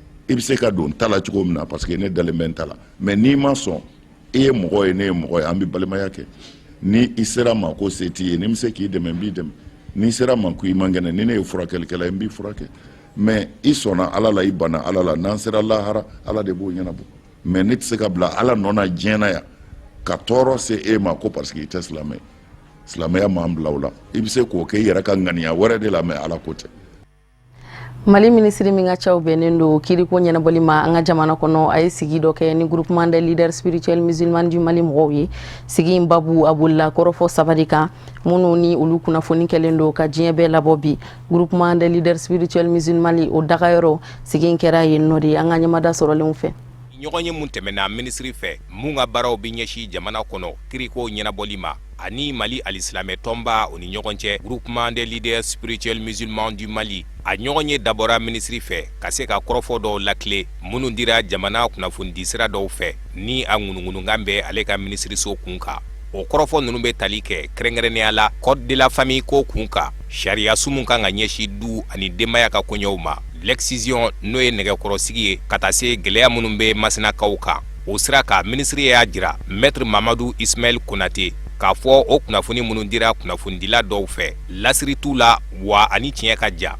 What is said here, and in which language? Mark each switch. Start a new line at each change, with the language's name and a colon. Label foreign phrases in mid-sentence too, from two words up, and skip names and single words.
Bambara: bɛ se ka don ta la cogo min na
French: parce que
Bambara: ne dalen bɛ n ta la mais n'i ma sɔn e ye mɔgɔ ye ne ye mɔgɔ ye an bɛ balimaya kɛ ni i sera ma ko se t'i ye ni n bɛ se k'i dɛmɛ n b'i dɛmɛ n'i sera ma ko i man kɛnɛ ni ne ye furakɛlikɛla ye n b'i furakɛ mais i sɔnna ala la i banna ala la n'an sera lahara ala de b'o ɲɛnabɔ mais ne tɛ se ka bila ala nɔ na diɲɛ na yan ka tɔɔrɔ se e ma ko
French: parce que
Bambara: i tɛ silamɛ silamɛya m'an bila o la i bɛ se k'o kɛ i yɛrɛ ka ŋaniya wɛrɛ de la mais ala ko tɛ. Mali ministre min ka caw bɛnnen don kiriko ɲɛnabɔli ma an ka jamana kɔnɔ a ye sigi dɔ kɛ ni
French: groupement des leaders spirituels musulmans du Mali
Bambara: mɔgɔw ye sigi in babu a bolila kɔrɔfɔ saba de kan minnu ni olu kunnafoni kɛlen don ka diɲɛ bɛɛ labɔ bi
French: groupement des leaders spirituels musulmans
Bambara: o dagayɔrɔ sigi in kɛra yen nɔ de an ka ɲɛmada sɔrɔlenw fɛ. ɲɔgɔn ye mun tɛmɛna minisiri fɛ mun ka baaraw bɛ ɲɛsin jamana kɔnɔ kiriko ɲɛnabɔli ma ani Mali alisilamɛ tɔnba o ni ɲɔgɔn cɛ
French: groupement des leaders spirituels musulmans du Mali
Bambara: a ɲɔgɔn ye dabɔra minisiri fɛ ka se ka kɔrɔfɔ dɔw lakile minnu dira jamana kunnafonidi sira dɔw fɛ ni a ŋunuŋunukan bɛ ale ka minisiriso kun kan o kɔrɔfɔ ninnu bɛ tali kɛ kɛrɛnkɛrɛnnenya la
French: code de la famille
Bambara: ko kun kan sariya sumu kan ka ɲɛsin du ani denbaya ka koɲɛw ma l'excision n'o ye nɛgɛkɔrɔsigi ye ka taa se gɛlɛya minnu bɛ masinakaw kan o sira kan minisiri y'a jira maître Mamadou Ismaël Konate k'a fɔ o kunnafoni minnu dira kunnafonidila dɔw fɛ lasiri t'u la wa ani tiɲɛ ka ja.